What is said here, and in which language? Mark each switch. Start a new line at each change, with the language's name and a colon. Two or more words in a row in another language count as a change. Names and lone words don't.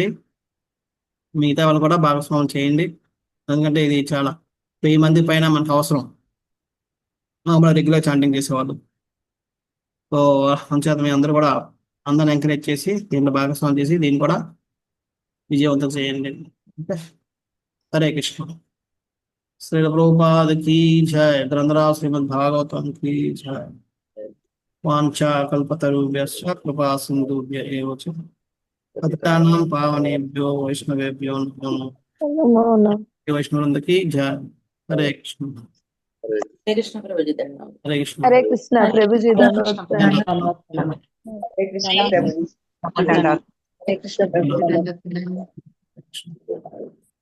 Telugu: మిగతా వాళ్ళు కూడా భాగస్వాములు చేయండి, ఎందుకంటే ఇది చాలా 1000 మంది పైన మనకు అవసరం, మామూలు
English: regular chanting
Telugu: చేసేవాళ్ళు. సో అంచేత మీ అందరూ కూడా అందరిని ఎంకరేజ్ చేసి దీంట్లో భాగస్వామ్యం చేసి దీన్ని కూడా విజయవంతం చేయండి. ఓకే. హరే కృష్ణ. శ్రీల ప్రభుపాద కీ జయ. గ్రంథరా శ్రీమద్ భాగవతం కీ జయ.
Sanskrit: వాంఛా కల్పతరుభ్యశ్చ కృపా సింధుభ్య ఏవ చ పతితానాం పావనేభ్యో వైష్ణవేభ్యో నమో.
Telugu: వైష్ణవులందరికీ జయ. హరే కృష్ణ. హరే కృష్ణ ప్రభుజీ. ధన్యవాదాలు. హరే కృష్ణ. హరే కృష్ణ ప్రభుజీ. ధన్యవాదాలు. హరే కృష్ణ ప్రభుజీ. హరే కృష్ణ ప్రభుజీ.